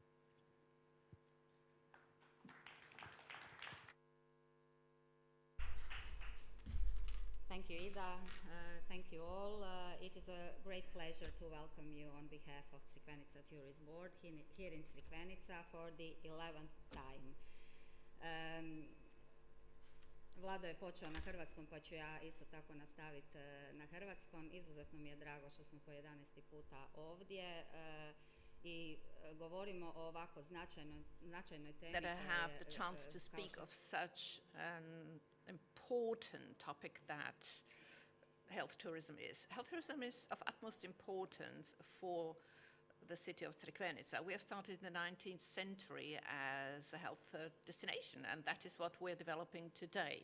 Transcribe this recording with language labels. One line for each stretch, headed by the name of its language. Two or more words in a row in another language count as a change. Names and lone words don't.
English: Thank you, Ida. Thank you all. It is a great pleasure to welcome you on behalf of Crikvenica Tourist Board here in Crikvenica for the 11th time.
Croatian: Vlado je počeo na hrvatskom, pa ću ja isto tako nastaviti na hrvatskom. Izuzetno mi je drago što smo po 11. puta ovdje I govorimo o ovako značajnoj temi.
English: That I have the chance to speak of such an important topic that health tourism is. Health tourism is of utmost importance for the city of Crikvenica. We have started in the 19th century as a health destination, and that is what we're developing today.